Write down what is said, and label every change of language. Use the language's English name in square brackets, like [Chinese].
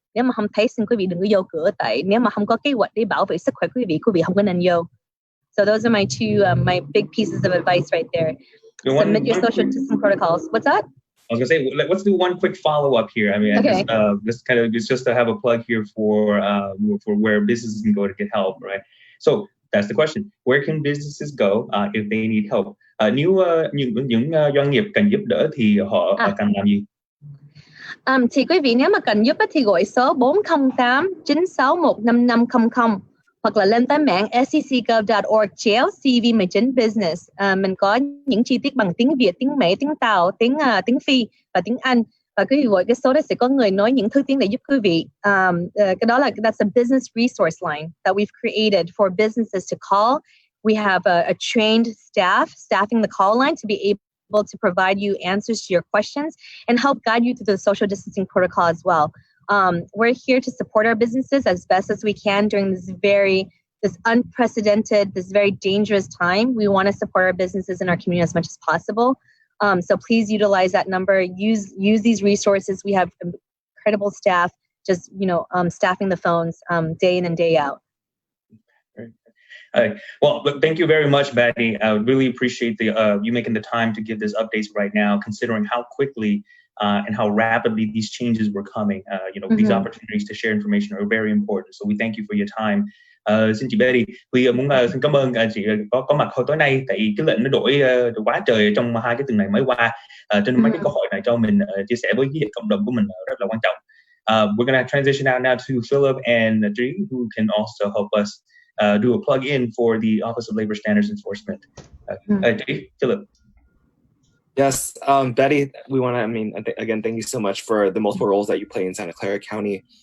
[Vietnamese] Nếu mà không thấy, xin quý vị đừng có vô cửa, tại nếu mà không có kế hoạch để bảo vệ sức khỏe quý vị không có nên vô. [English] So those are my two my big pieces of advice right there. Submit your social distancing protocols. What's that? I was gonna say, let's do one quick follow up here. I mean, okay. It's just to have a plug here for where businesses can go to get help, right? So that's the question. Where can businesses go if they need help? [Vietnamese] Nếu những doanh nghiệp cần giúp đỡ thì họ cần làm gì? Thì quý vị nếu mà cần giúp thì gọi số 408-961-5500 hoặc là lên tới mạng sccgov.org/CV19business. Mình có những chi tiết bằng tiếng Việt, tiếng Mỹ, tiếng Tàu, tiếng Phi và tiếng Anh. Và quý vị gọi cái số đó sẽ có người nói những thứ tiếng để giúp quý vị. Cái đó là [English] that's a business resource line that we've created for businesses to call. We have a trained staffing the call line to be able to provide you answers to your questions and help guide you through the social distancing protocol as well. We're here to support our businesses as best as we can during this unprecedented, this very dangerous time. We want to support our businesses and our community as much as possible. So please utilize that number. Use these resources. We have incredible staff, just staffing the phones day in and day out. Well, thank you very much, Betty. I really appreciate you making the time to give this updates right now, considering how quickly and how rapidly these changes were coming. These opportunities to share information are very important. So we thank you for your time. [Vietnamese] Xin chị Betty, Huy muốn xin cảm ơn chị có mặt hồi tối nay, tại cái lệnh nó đổi quá trời trong hai cái tuần này mới qua, trên mấy cái câu hỏi này cho mình chia sẻ với cái cộng đồng của mình rất là quan trọng. [English] We're gonna transition now to Philip and Trí, who can also help us do a plug-in for the Office of Labor Standards Enforcement. Philip. Yes, Betty, we want to, again, thank you so much for the multiple roles that you play in Santa Clara County.